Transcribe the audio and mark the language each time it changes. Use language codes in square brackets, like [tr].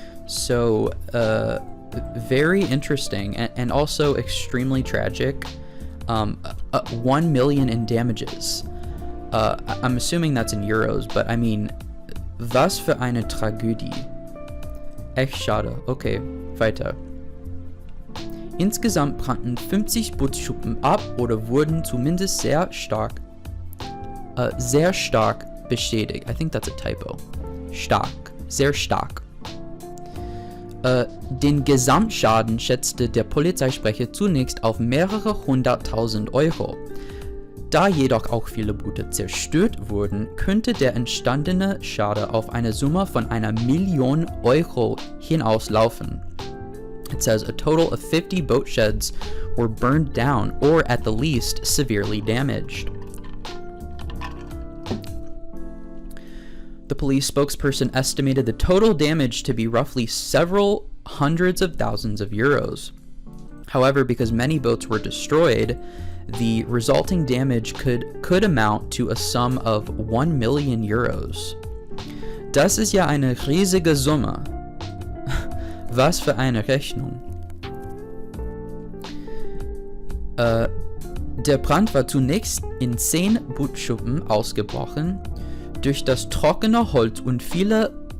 [en] So, very interesting and also extremely tragic. 1 million in damages. I'm assuming that's in euros, but I mean, [de] was für eine Tragödie. Echt schade. Okay, weiter. Insgesamt brannten 50 Bootsschuppen ab oder wurden zumindest sehr stark beschädigt. [en] I think that's a typo. [de] Sehr stark. Den Gesamtschaden schätzte der Polizeisprecher zunächst auf mehrere 100.000 Euro. Da jedoch auch viele Boote zerstört wurden, könnte der entstandene Schade auf eine Summe von 1 Million Euro hinauslaufen. [en] It says a total of 50 boat sheds were burned down or at the least severely damaged. The police spokesperson estimated the total damage to be roughly several hundreds of thousands of euros. However, because many boats were destroyed, the resulting damage could amount to a sum of 1 million euros. [de] Das ist ja eine riesige Summe. Was für eine Rechnung. Der Brand war zunächst in 10 Bootsschuppen ausgebrochen. Durch das trockene Holz und viele